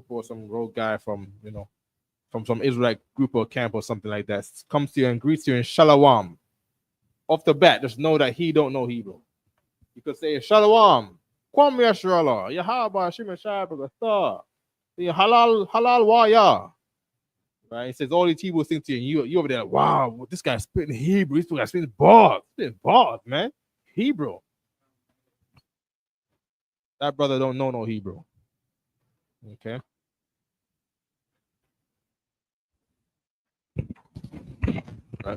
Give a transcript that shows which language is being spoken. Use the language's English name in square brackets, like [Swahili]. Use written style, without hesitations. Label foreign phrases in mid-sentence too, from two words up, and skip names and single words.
[English] or some rogue guy from, from some Israelite group or camp or something like that comes to you and greets you in shalom, off the bat, just know that he don't know Hebrew. You could say shalom, kwam yashrala, yahaba shim shabagata, halal waya. Right? He says all these Hebrew things to you, and you over there, wow, this guy's spitting Hebrew, this guy's spitting bars, man. Hebrew. That brother don't know no Hebrew. Okay. Right.